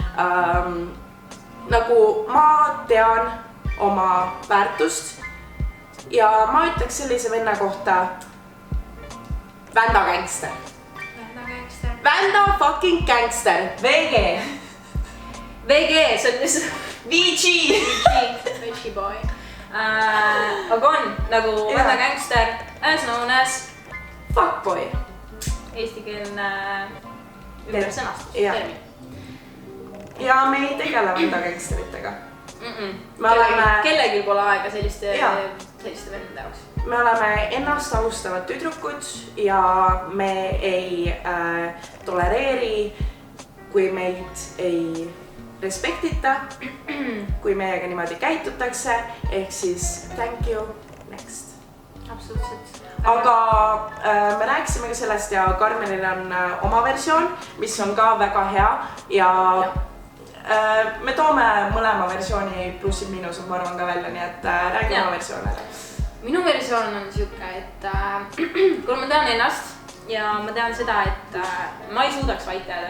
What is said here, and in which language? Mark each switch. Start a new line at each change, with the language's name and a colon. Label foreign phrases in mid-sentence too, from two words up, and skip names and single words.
Estonian: Nagu ma tean oma väärtust ja ma ütleks sellise venna kohta Vända gangster. Vända fucking gangster. VG, see on lihtsalt VG boy. Aga on nagu Vända gangster
English: as known as fuckboy.
Estonian: Eestikeelne ümbersõnastus, termin. Ja me ei tegele Vända gangsteritega. Kellelgi pole aega selliste vendade jaoks. Me oleme ennast austavad tüdrukud ja me ei tolereeri, kui meid ei respektita, kui meiega niimoodi käitutakse, ehk siis
English: thank you, next.
Estonian: Absoluutselt. Aga me rääkisime ka sellest ja Karmenil on oma versioon, mis on ka väga hea ja me toome mõlema versiooni plussid miinused, ma arvan ka välja, nii et räägi oma versioonile. Minu versioon on siuke, et kui ma tean ennast ja ma tean seda, et ma ei suudaks vait jääda.